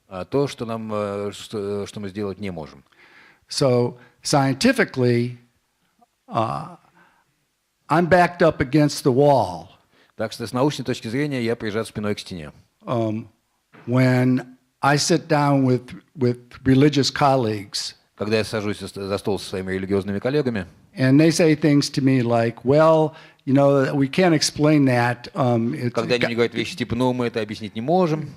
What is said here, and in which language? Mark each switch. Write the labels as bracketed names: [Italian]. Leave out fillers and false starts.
[Russian] То, что мы сделать не можем. [English] So scientifically, I'm backed up against the wall. [Russian] Так что с научной точки зрения я прижат спиной к стене. [English] When I sit down with religious colleagues, [Russian] Когда я сажусь за стол со своими религиозными коллегами, [English] and they say things to me like, well, you know, we can't explain that. [Russian] когда они мне говорят вещи типа, ну, мы это объяснить не можем,